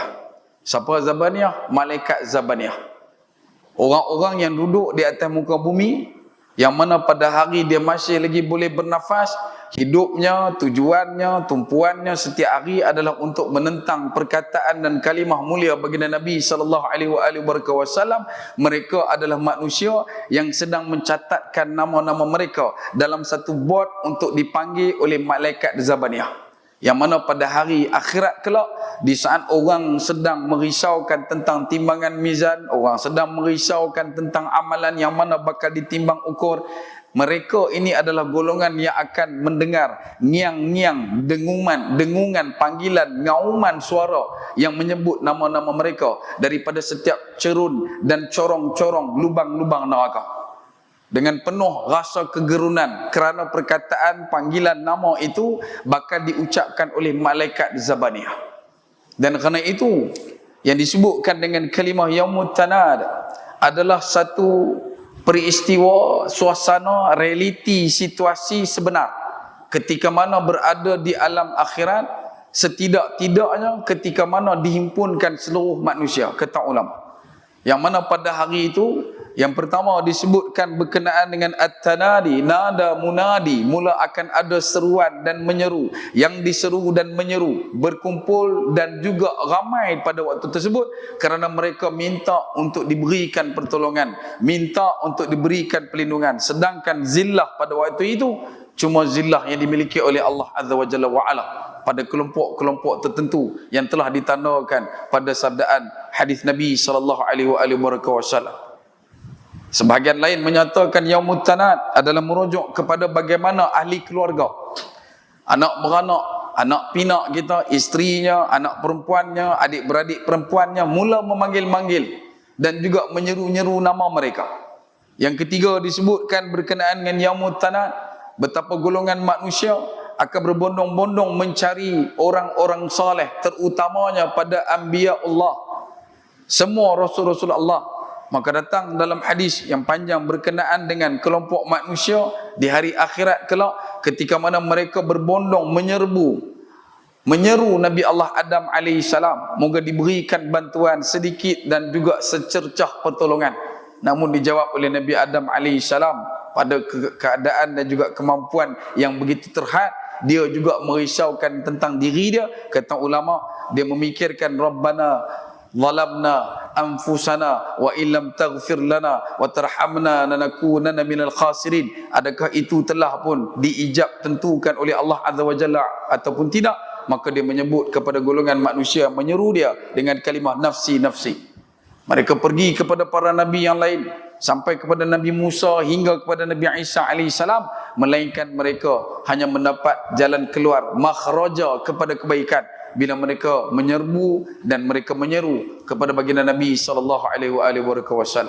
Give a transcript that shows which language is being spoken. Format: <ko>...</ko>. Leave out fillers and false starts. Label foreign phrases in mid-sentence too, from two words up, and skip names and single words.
<ms>Siapa zabaniyah? Malaikat zabaniyah. Orang-orang yang duduk di atas muka bumi, yang mana pada hari dia masih lagi boleh bernafas, hidupnya, tujuannya, tumpuannya setiap hari adalah untuk menentang perkataan dan kalimah mulia baginda Nabi</ms> <ar>صلى الله عليه وسلم.</ar> <ms>Mereka adalah manusia yang sedang mencatatkan nama-nama mereka dalam satu bot untuk dipanggil oleh malaikat Zabaniyah. Yang mana pada hari akhirat kelak, di saat orang sedang merisaukan tentang timbangan mizan, orang sedang merisaukan tentang amalan yang mana bakal ditimbang ukur, mereka ini adalah golongan yang akan mendengar ngiang-ngiang, dengungan, panggilan, ngauman suara yang menyebut nama-nama mereka daripada setiap cerun dan corong-corong lubang-lubang neraka. Dengan penuh rasa kegerunan kerana perkataan panggilan nama itu bakal diucapkan oleh malaikat Zabaniyah. Dan kerana itu yang disebutkan dengan kalimah</ms> <ar>يوم التناد</ar> <ms>adalah satu peristiwa, suasana, realiti, situasi sebenar ketika mana berada di alam akhirat, setidak-tidaknya ketika mana dihimpunkan seluruh manusia, kata ulama. Yang mana pada hari itu, yang pertama disebutkan berkenaan dengan</ms> <ar>التنادي نادى منادي,</ar> <ms>mula akan ada seruan dan menyeru, yang diseru dan menyeru berkumpul dan juga ramai pada waktu tersebut kerana mereka minta untuk diberikan pertolongan, minta untuk diberikan perlindungan. Sedangkan zillah pada waktu itu cuma zillah yang dimiliki oleh Allah</ms> <ar>عز وجل وعلا</ar> <ms>pada kelompok-kelompok tertentu yang telah ditandakan pada sabdaan hadis Nabi</ms> <ar>صلى الله عليه وسلم.</ar> <ms>Sebahagian lain menyatakan</ms> <ar>يوم التناد</ar> <ms>adalah merujuk kepada bagaimana ahli keluarga, anak beranak, anak pinak kita, isterinya, anak perempuannya, adik-beradik perempuannya mula memanggil-manggil dan juga menyeru-nyeru nama mereka. Yang ketiga disebutkan berkenaan dengan</ms> <ar>يوم التناد,</ar> <ms>betapa golongan manusia akan berbondong-bondong mencari orang-orang saleh, terutamanya pada</ms> <ar>أنبياء الله,</ar> <ms>semua rasul-rasul Allah. Maka datang dalam hadis yang panjang berkenaan dengan kelompok manusia di hari akhirat kelak, ketika mana mereka berbondong menyeru Nabi Allah Adam alaihissalam, moga diberikan bantuan sedikit dan juga secercah pertolongan. Namun dijawab oleh Nabi Adam alaihissalam pada keadaan dan juga kemampuan yang begitu terhad, dia juga merisaukan tentang diri dia. Kata ulama, dia memikirkan</ms> <ar>ربنا ظلمنا أنفسنا وإن لم تغفر لنا وترحمنا لنكونن من الخاسرين.</ar> <ms>Adakah itu telah pun diijab tentukan oleh Allah</ms> <ar>عز وجل</ar> <ms>ataupun tidak? Maka dia menyebut kepada golongan manusia, menyeru dia dengan kalimah</ms> <ar>نفسي نفسي.</ar> <ms>Mereka pergi kepada para nabi yang lain, sampai kepada Nabi Musa hingga kepada Nabi Isa alaihissalam, melainkan mereka hanya mendapat jalan keluar, makhraja kepada kebaikan bila mereka menyerbu dan mereka menyeru kepada baginda Nabi</ms> <ar>صلى الله عليه وسلم.</ar>